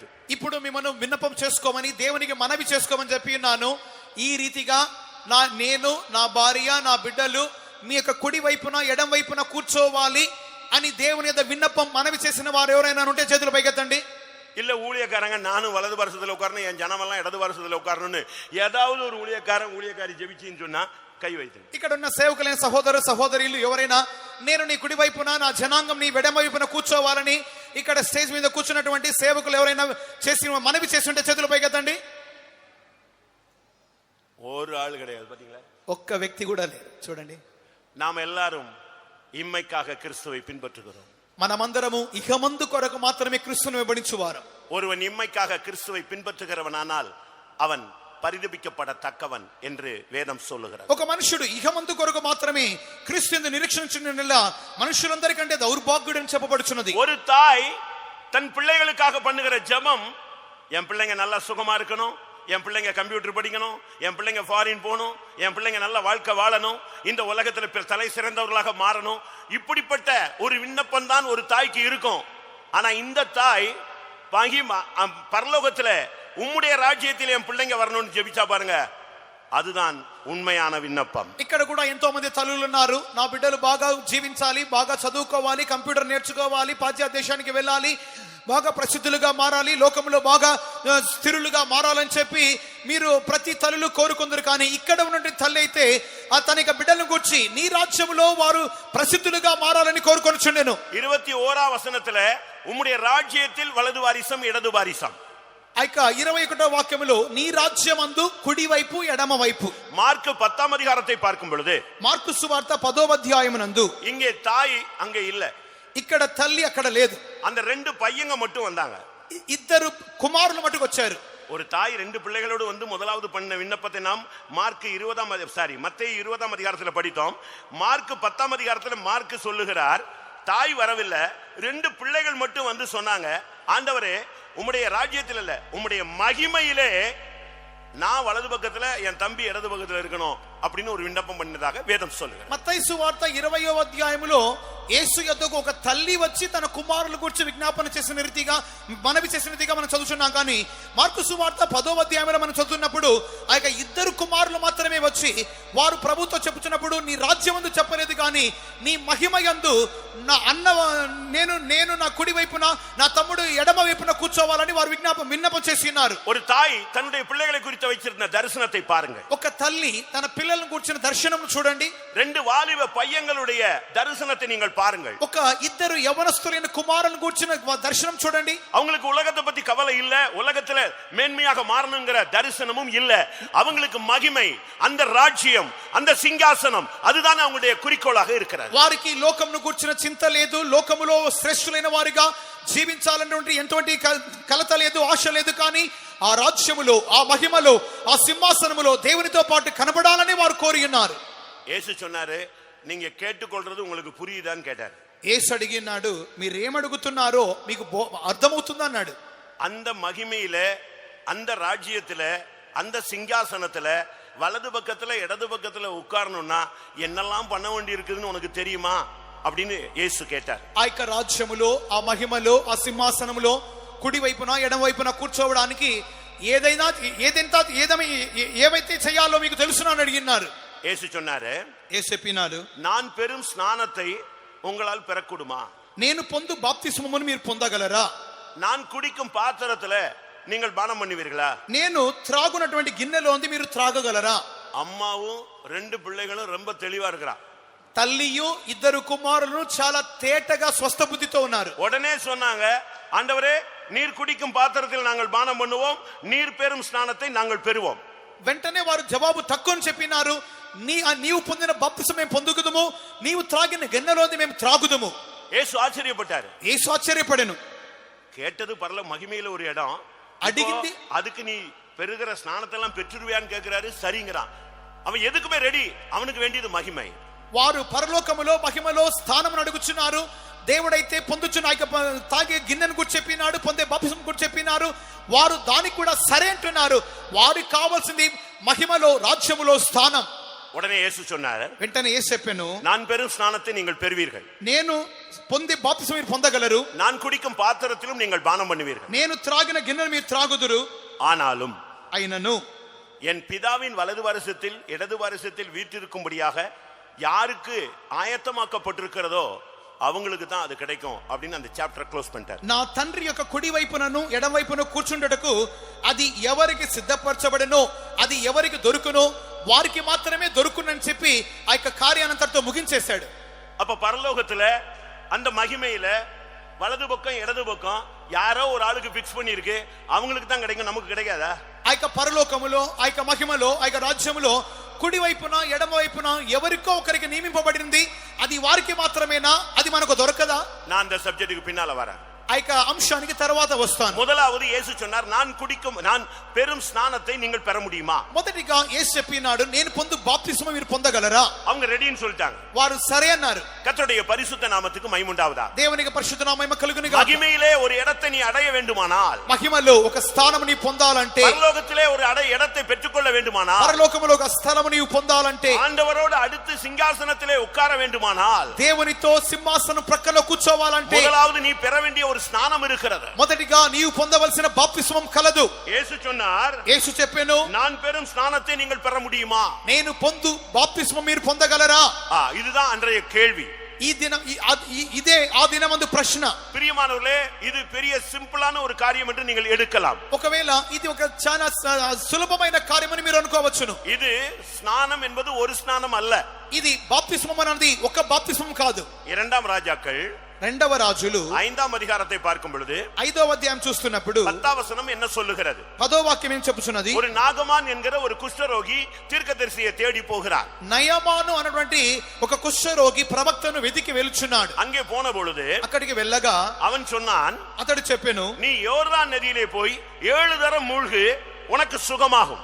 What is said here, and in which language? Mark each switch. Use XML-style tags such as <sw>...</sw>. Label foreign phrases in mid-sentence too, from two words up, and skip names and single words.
<te>ఇప్పుడు మిమ్మల్ని విన్నపం చేసుకోమని దేవునికి మనవి చేసుకోమని చెప్పి ఉన్నాను. ఈ రీతిగా నేను, నా భార్య, నా బిడ్డలు మీ యొక్క కుడి వైపున ఎడం వైపున కూర్చోవాలి అని దేవుని యొక్క విన్నపం మనవి చేసిన వారు ఎవరైనా ఉంటే చేతులు పైకెత్తండి.</te> <ta>இல்ல ஊழியக்காரங்க நானும் வலது பாரசத்துல உட்காரணும், என் ஜனமெல்லாம் இடது பாரசத்துல உட்காரணும்னு ஏதாவது ஒரு ஊழியக்காரி ஜெபிச்சின்னு சொன்னா</ta> <te>కై వైతుంది. ఇక్కడ ఉన్న సేవకులైన సహోదరు సహోదరులు ఎవరైనా నేను నీ కుడి వైపున నా జనాంగం నీ ఎడమ వైపున కూర్చోవాలని ఇక్కడ స్టేజ్ మీద కూర్చున్నటువంటి సేవకులు ఎవరైనా చేసి మనవి చేస్తుంటే చేతులు పైకెత్తండి.</te> <ta>ஒரு ஆள் கிடையாது, பாத்தீங்களா?</ta> <te>ఒక్క వ్యక్తి కూడా లేరు. చూడండి,</te> <ta>நாம் எல்லாரும் இம்மைக்காக கிறிஸ்துவை பின்பற்றுகிறோம்.</ta> <te>మనమందరము ఇహమందు కొరకు మాత్రమే క్రీస్తును వెంబడించువారు.</te> <ta>ஒருவன் இம்மைக்காக கிறிஸ்துவை பின்பற்றுகிறவனானால் அவன் పరిదపిக்கப்படத்தக்கவன் என்று வேதம் சொல்லுகிறது.</ta> <te>ఒక మనుషుడు ఇహమందు కొరకు మాత్రమే క్రీస్తుని నిరీక్షించిన మనుషులందరికంటే దౌర్భాగ్యుడని చెప్పబడుచున్నది.</te> <ta>ஒரு தாய் தன் பிள்ளைகளுக்காக பண்ணுகிற ஜெபம், என் பிள்ளைங்க நல்லா சுகமா இருக்கணும், என் பிள்ளைங்க கம்ப்யூட்டர் படிக்கணும், என் பிள்ளைங்க ஃபாரின் போகணும், என் பிள்ளைங்க நல்ல வாழ்க்கை வாழணும், இந்த உலகத்தில் தலை சிறந்தவர்களாக மாறணும், இப்படிப்பட்ட ஒரு விண்ணப்பம் தான் ஒரு தாய்க்கு இருக்கும். ஆனா இந்த தாய் பரலோகத்துல உம்முடைய ராஜ்யத்தில் என் பிள்ளைங்க வரணும்னு ஜெபிச்சா பாருங்க, அதுதான் உண்மையான விண்ணப்பம்.</ta> <te>ఇక్కడ కూడా ఎంతో మంది తల్లులు ఉన్నారు. నా బిడ్డలు బాగా జీవించాలి, బాగా చదువుకోవాలి, కంప్యూటర్ నేర్చుకోవాలి, పాశ్చాత్య దేశానికి వెళ్ళాలి, బాగా ప్రసిద్ధులుగా మారాలి, లోకంలో బాగా స్థిరులుగా మారాలని చెప్పి మీరు ప్రతి తల్లులు కోరుకుందరు. కానీ ఇక్కడ ఉన్నటువంటి తల్లి అయితే తన యొక్క బిడ్డలను గురించి నీ రాజ్యంలో వారు ప్రసిద్ధులుగా మారాలని కోరుకొనుచుండెను.</te> <ta>21వ వచనத்துல உம்முடைய ராஜ்யத்தில் வலது வாரிசம் இடது வாரிசம்.</ta> <te>21వ వాక్యములో నీ రాజ్యమందు కుడి వైపు ఎడమ వైపు.</te> <ta>మార్కు 10వ అధ్యాయத்தை பார்க்கும் பொழுது,</ta> <te>మార్కు సువార్త 10వ అధ్యాయమునందు</te> <ta>இங்கே தாய் அங்க இல்ல,</ta> <te>ఇక్కడ తల్లి అక్కడ లేదు.</te> <ta>அந்த 2 பையங்க மட்டும் வந்தாங்க.</ta> <te>2 కుమారులు మటుకు వచ్చారు.</te> <ta>ஒரு தாய் 2 பிள்ளைகளோடு வந்து முதலாவது பண்ண விண்ணப்பத்தை நாம் மத்தேயு 20వ அதிகாரத்தில் படித்தோம். மார்க் 10వ அதிகாரத்தில் மார்க் சொல்லுகிறார், தாய் வரவில்லை, 2 பிள்ளைகள் மட்டும் வந்து சொன்னாங்க, ஆண்டவரே உம்முடைய ராஜ்யத்தில் இல்ல, உம்முடைய மகிமையிலே நான் வலது பக்கத்துல என் தம்பி இடது பக்கத்துல இருக்கணும் அப்படின்னு ஒரு விண்ணப்பம் பண்ணதாக வேதம் சொல்லுகிறது.</ta> <te>మత్తయి సువార్త 20వ అధ్యాయములో యేసు యొద్దకు ఒక తల్లి వచ్చి తన కుమారుల గురించి విజ్ఞాపన చేసిన రీతిగా మనవి చేసిన రీతిగా మనం చదువుతున్నాం. కానీ మార్కు సువార్త 10వ అధ్యాయంలో మనం చదువుతున్నప్పుడు ఆ యొక్క 2 కుమారులు మాత్రమే వచ్చి వారు ప్రభుతో చెప్పుచున్నప్పుడు నీ రాజ్యమందు చెప్పలేదు, కానీ నీ మహిమయందు నా అన్న నేను నా కుడి వైపున నా తమ్ముడు ఎడమ వైపున కూర్చోవాలని వారు విన్నపం చేసి ఉన్నారు.</te> <ta>ஒரு தாய் தன்னுடைய பிள்ளைகளை குறித்து வைச்சிருந்த தரிசனத்தை பாருங்கள்.</ta> <te>ఒక తల్లి తన పిల్లలను గురించిన దర్శనం చూడండి.</te> <ta>2 வாலிப பையங்களுடைய தரிசனத்தை நீங்கள் பாருங்கள்.</ta> <te>ఒక 2 యవనస్తులైన కుమారులను గురించిన దర్శనం చూడండి.</te> <ta>அவங்களுக்கு உலகத்தை பத்தி கவலை இல்ல, உலகத்துல மேன்மையாக மாறணுங்கிற தரிசனமும் இல்ல. அவங்களுக்கு மகிமை, அந்த ராஜ்யம், அந்த சிங்காசனம், அதுதான் அவங்களுடைய குறிக்கோளாக இருக்கிறது.</ta> <te>వారికి లోకమును గురించిన చింత లేదు, లోకములో శ్రేష్ఠులైన వారిగా జీవించాలన్నటువంటి ఎంతోటి కలత లేదు, ఆశ లేదు. కానీ ఆ రాజ్యములో, ఆ మహిమలో, ఆ సింహాసనములో దేవునితో పాటు కనబడాలని వారు కోరి ఉన్నారు.</te> <ta>యేసు சொன்னாரு, நீங்க கேட்டுக்கொள்றது உங்களுக்கு புரியுதான்னு கேட்டார்.</ta> <te>యేసు అడిగినాడు, మీరేమడుగుతున్నారో మీకు అర్థమవుతుందా అన్నాడు.</te> <ta>அந்த மகிமையில, அந்த ராஜ்யத்துல, அந்த சிங்காசனத்துல வலது பக்கத்துல இடது பக்கத்துல உட்காரணும்னா என்னெல்லாம் பண்ண வேண்டி இருக்குதுன்னு உனக்கு தெரியுமா அப்படின்னு இயேசு கேட்டார்.</ta> <te>ఆ యొక్క రాజ్యములో, ఆ మహిమలో, ఆ సింహాసనములో కుడి వైపున ఎడమ వైపున కూర్చోవడానికి ఏవైతే చేయాలో మీకు తెలుసునా అని అడిగినారు.</te> <ta>இயேசு சொன்னாரு,</ta> <te>యేసు చెప్పినాడు,</te> <ta>நான் பெரும் ஸ்நானத்தை உங்களால் பெறக்கூடுமா?</ta> <te>నేను పొందు బాప్తిస్మమును మీరు పొందగలరా?</te> <ta>நான் குடிக்கும் பாத்திரத்துல நீங்கள் பானம் பண்ணுவீர்களா?</ta> <te>నేను త్రాగునటువంటి గిన్నెలోంది మీరు త్రాగగలరా?</te> <ta>அம்மாவும் 2 பிள்ளைகளும் ரொம்ப தெளிவா இருக்கிறா.</ta> <te>తల్లియు 2 కుమారులను చాలా తేటగా స్వస్థ బుద్ధితో ఉన్నారు.</te> <ta>உடனே சொன்னாங்க, ஆண்டவரே நீர் குடிக்கும் பாத்திரத்தில் நாங்கள் பானம் பண்ணுவோம், நீர் பெரும் ஸ்நானத்தை நாங்கள் பெறுவோம்.</ta> <te>వెంటనే వారు జవాబు తక్కువని చెప్పినారు, నీవు పొందిన బాప్తిసం మేము పొందుకుదుము, నీవు త్రాగిన గిన్నెలోంది మేము త్రాగుదుము.</te> <ta>இயேசு ஆச்சரியப்பட்டாரு.</ta> <te>యేసు ఆశ్చర్యపడెను.</te> <ta>கேட்டது பரல மகிமையில ஒரு இடம், அடிக்கிட்டு அதுக்கு நீ பெறுகிற ஸ்நானத்தை எல்லாம் பெற்றுருவியான்னு கேட்கிறாரு. சரிங்கிறான். அவன் எதுக்குமே ரெடி, அவனுக்கு வேண்டியது மகிமை.</ta> <te>వారు పరలోకములో మహిమలో స్థానమును అడుగుచున్నారు. దేవుడైతే పొందుచున్న తాగే గిన్నెను గురించి చెప్పినాడు, పొందే బాప్తిసం గురించి చెప్పినారు. వారు దానికి కూడా సరే అంటున్నారు. వారికి కావాల్సింది మహిమలో, రాజ్యములో స్థానం.</te> <ta>உடனே இயேசு சொன்னாரு,</ta> <te>వెంటనే యేసు చెప్పెను,</te> <ta>நான் பெரும் ஸ்நானத்தை நீங்கள் பெறுவீர்கள்,</ta> <te>నేను పొందే బాప్తిసం మీరు పొందగలరు,</te> <ta>நான் குடிக்கும் பாத்திரத்திலும் நீங்கள் பானம் பண்ணுவீர்கள்,</ta> <te>నేను త్రాగిన గిన్నెను మీరు త్రాగుదురు.</te> <ta>ஆனாலும்</ta> <te>అయినను</te> <ta>என் பிதாவின் வலது வருஷத்தில் இடது வருஷத்தில் வீற்றிருக்கும்படியாக யாருக்கு ஆயத்தமாக்கப்பட்டிருக்கிறதோ அவங்களுக்கு தான் அது கிடைக்கும் அப்படின்னு அந்த</ta> <en>chapter close</en> <ta>பண்ணிட்டார்.</ta> <te>నా తండ్రి యొక్క కుడి వైపునను ఎడమ వైపున కూర్చుండటకు అది ఎవరికి సిద్ధపరచబడనో, అది ఎవరికి దొరుకునో వారికి మాత్రమే దొరుకునని చెప్పి ఆ యొక్క కార్యానంతటితో ముగించేశాడు.</te> <ta>அப்ப பரலோகத்துல அந்த மகிமையில வலது பக்கம் இடது பக்கம் யாரோ ஒரு ஆளுக்கு பிக்ஸ் பண்ணி இருக்கு, அவங்களுக்கு தான் கிடைக்கும், நமக்கு கிடைக்காதா?</ta> <te>ఆ యొక్క పరలోకములో, ఆ యొక్క మహిమలో, ఆ యొక్క రాజ్యములో కుడి వైపున ఎడమ వైపున ఎవరికో ఒకరికి నియమింపబడింది, అది వారికి మాత్రమేనా? అది మనకు దొరకదా?</te> <ta>நான் அந்த சப்ஜெக்ட்டுக்கு பின்னால வரேன்.</ta> <te>ఆ యొక్క అంశానికి తర్వాత వస్తాను.</te> <ta>முதலாவது இயேசு சொன்னார், நான் பெரும் ஸ்நானத்தை நீங்கள் பெற முடியுமா?</ta> <te>మొదటిగా యేసు చెప్పినాడు, నేను పొందు బాప్తిస్మం మీరు పొందగలరా?</te> <ta>அவங்க ரெடின்னு சொல்லிட்டாங்க.</ta> <te>వారు సరే అన్నారు.</te> <ta>கர்த்தருடைய பரிசுத்த நாமத்துக்கு மகிமை உண்டாவதா?</ta> <te>దేవునికి పరిశుద్ధ నామము కలుగును గాక.</te> <ta>மகிமையிலே ஒரு இடத்தை நீ அடைய வேண்டுமானால்,</ta> <te>మహిమలో ఒక స్థానము నీ పొందాలంటే,</te> <ta>பரலோகத்திலே ஒரு இடத்தை பெற்றுக்கொள்ள வேண்டுமானால்,</ta> <te>పరలోకములో ఒక స్థలము నీవు పొందాలంటే,</te> <ta>ஆண்டவரோடு அடுத்து சிங்காசனத்திலே உட்கார வேண்டுமானால்,</ta> <te>దేవునితో సింహాసనం ప్రక్కలో కూర్చోవాలంటే,</te> <ta>முதலாவது நீ பெற வேண்டிய ஒரு ஸ்நானம் இருக்கிறது.</ta> <te>మొదటిగా నీవు పొందవలసిన బాప్తిస్మం కలదు.</te> <ta>இயேசு சொன்னார்,</ta> <te>యేసు చెప్పెను,</te> <ta>நான் பெரும் ஸ்நானத்தை நீங்கள் பெற முடியுமா?</ta> <te>నేను పొందు బాప్తిస్మం మీరు పొందగలరా?</te> <ta>இதுதான் அன்றைய கேள்வி.</ta> <te>ఈ దినం ఇదే ఆ దినమందు ప్రశ్న.</te> <ta>பிரியமானவர்களே, இது பெரிய சிம்பிளான ஒரு காரியம் என்று நீங்கள் எடுக்கலாம்.</ta> <te>ఒకవేళ ఇది ఒక చాలా సులభమైన కార్యమని మీరు అనుకోవచ్చును.</te> <ta>இது ஸ்நானம் என்பது ஒரு ஸ்நானம் அல்ல.</ta> <te>ఇది బాప్తిస్మం అనేది ఒక బాప్తిస్మం కాదు.</te> <ta>2 ராஜாக்கள்</ta> <te>2వ రాజులు</te> <ta>5వ அதிகாரத்தை பார்க்கும் பொழுது</ta> <te>5వ అధ్యాయం చూస్తున్నప్పుడు</te> <ta>10వ வசனம் என்ன சொல்லுகிறது?</ta> <te>10వ వాక్యం ఏం చెప్పుచున్నది?</te> <ta>ஒரு நாகமான் என்கிற ஒரு குஷ்டரோகி தீர்க்கதரிசியை தேடி போகிறார்.</ta> <te>నయమాను అన్నటువంటి ఒక కుష్ఠరోగి ప్రవక్తను వెతికి వెలుచున్నాడు.</te> <ta>அங்கே போன பொழுது</ta> <te>అక్కడికి వెళ్ళగా</te> <ta>அவன் சொன்னான்,</ta> <te>అతడు చెప్పెను,</te> <ta>நீ யோர்தான் நதியிலே போய் 7 தரம் மூழ்கு, உனக்கு சுகமாகும்.</ta>